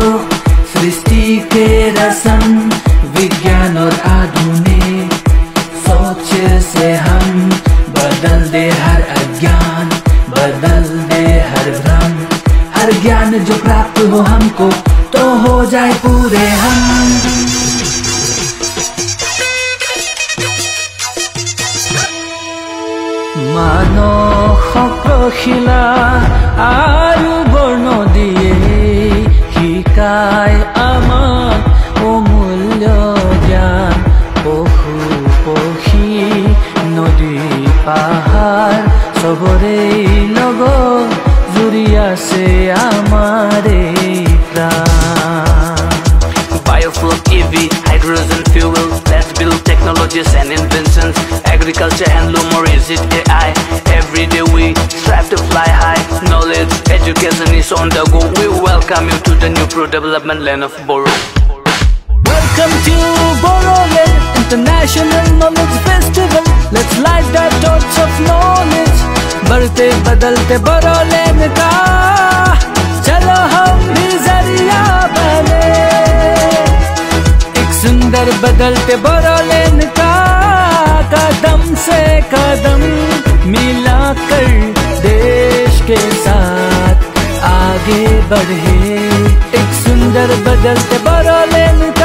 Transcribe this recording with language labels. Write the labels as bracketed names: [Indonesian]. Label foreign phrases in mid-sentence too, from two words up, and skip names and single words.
[Hindi] सृष्टि के रसम, विज्ञान और आधुनिक सोच से हम बदल दे हर अज्ञान, बदल दे हर भ्रम, हर ज्ञान जो प्राप्त हो हमको तो हो जाए पूरे हम। [Assamese] মানসিলা আৰু বৰ্ণ দিয়ে শিকায় আমাক অমূল্য জ্ঞান, পশু পক্ষী নদী পাহাৰ চবৰে লগত জুৰি আছে আমাৰে প্ৰাণ। [English] Biofuel, EV, hydrogen fuel, let's build technologies and inventions. Agriculture, handloom, or is it AI? Every day we strive to fly high. Knowledge, education is on the go. We welcome you to the new pro-development land of Boro. Welcome to Bodoland, International Knowledge Festival. Let's light the torch of knowledge. [Hindi] बढ़ते बदलते Bodoland का चलो हम भी जरिया बने, एक सुंदर बदलते Bodoland का कदम से कदम मिलाकर देश के साथ आगे बढ़े, एक सुंदर बदलते Bodoland